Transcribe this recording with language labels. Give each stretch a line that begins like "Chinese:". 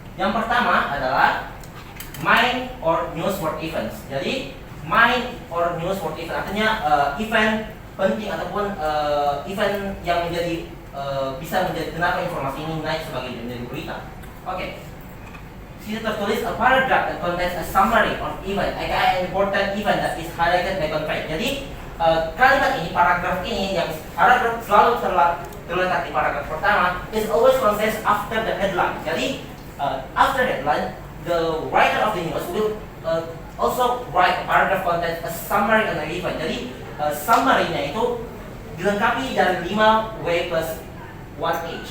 Indonesian: Yang pertama adalah
English: main or newsworthy events.
Indonesian: Jadi
English: main or newsworthy event
Indonesian: artinya event penting ataupun event yang menjadi bisa menjadi kenapa informasi ini naik sebagai menjadi berita. Oke. Sini tertulis
English: a paragraph that contains a summary of event, aka an important event that is highlighted by contrast.
Indonesian: Jadi kalimat ini, paragraf ini yang paragraf selalu terletak di paragraf pertama
English: is always contains after the headline. Jadi after headline, the writer of the news will also write a paragraph contains a summary on the event.
Indonesian: Jadi summary-nya itu dilengkapi dari 5W plus 1H.